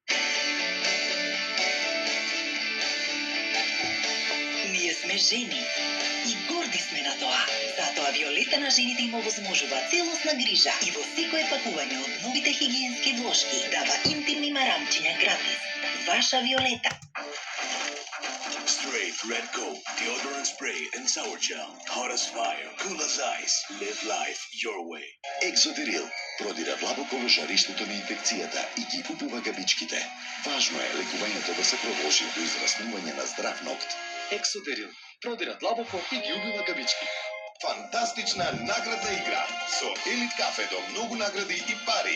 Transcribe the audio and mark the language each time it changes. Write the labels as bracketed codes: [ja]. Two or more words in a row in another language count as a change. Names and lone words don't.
[mk] Ние сме жени и горди сме на тоа. Затоа Виолета на жените им овозможува целосна грижа и во секое пакување од новите хигиенски влошки дава интимни марамчиња гратис. Ваша Виолета. [en] Straight Red Coat, deodorant spray and sour gel. Hot as fire, cool as ice. Live life your way. [mk] Екзодерил продира длабоко во жариштето на инфекцијата и ги упува габичките. Важно е лекувањето да се продолжи до израснување на здрав ногт. Ексодерил продира длабоко и ги убива габички. Фантастична наградна игра со Елит кафе до многу награди и пари.